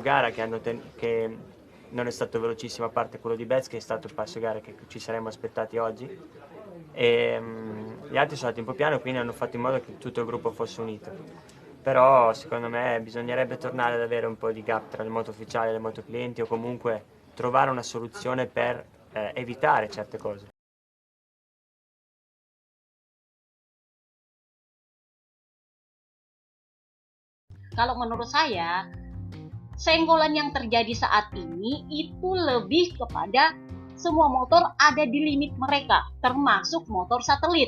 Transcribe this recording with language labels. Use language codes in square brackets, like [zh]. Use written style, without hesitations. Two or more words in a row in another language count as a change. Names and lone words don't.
[it] Sicuramente il passo gara che non è stato velocissimo a parte quello di Betz, che è stato il passo gara che ci saremmo aspettati oggi, e gli altri sono andati un po' piano, quindi hanno fatto in modo che tutto il gruppo fosse unito. Però secondo me bisognerebbe tornare ad avere un po' di gap tra le moto ufficiali e le moto clienti, o comunque trovare una soluzione per evitare certe cose. [id] Kalau menurut saya, senggolan yang terjadi saat ini itu lebih kepada semua motor ada di limit mereka, termasuk motor satelit.